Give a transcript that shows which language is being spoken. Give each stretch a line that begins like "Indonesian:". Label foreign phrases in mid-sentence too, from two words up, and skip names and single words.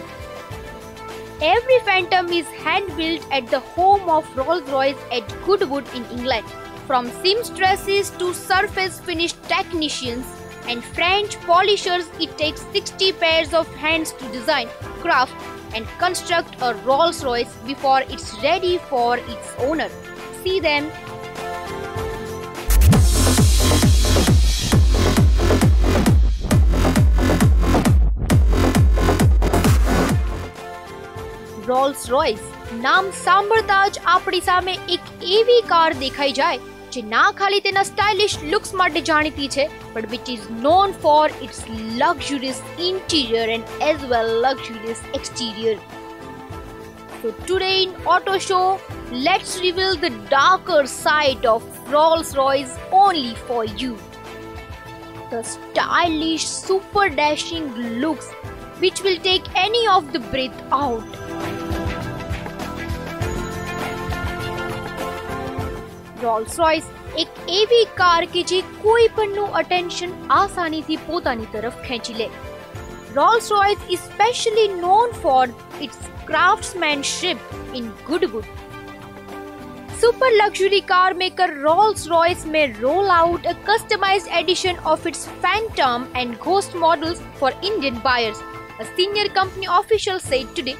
English: Every Phantom is hand-built at the home of Rolls-Royce at Goodwood in England. From seamstresses to surface-finished technicians and French polishers, it takes 60 pairs of hands to design, craft and construct a Rolls-Royce before it's ready for its owner. See them.
Gujarati: રોલ્સ-રોયસ નામ સાંભળતા જ આપણી સામે એક એવી કાર દેખાઈ જાય જે ના ખાલી તેના
English: stylish looks
Gujarati: માટે જાણીતી છે,
English: but which is known for its luxurious interior and as well luxurious exterior. So today in Auto Show, let's reveal the darker side of Rolls-Royce only for you. The stylish, super dashing looks which will take any of the breath out.
Gujarati: રોલ્સ-રોયસ એક એવી કાર કે જે કોઈ પણનું અટેન્શન આસાનીથી પોતાની તરફ ખેંચી લે.
English: Rolls-Royce is specially known for its craftsmanship in Goodwood. Super luxury car maker Rolls-Royce may roll out a customized edition of its Phantom and Ghost models for Indian buyers, a senior company official said today.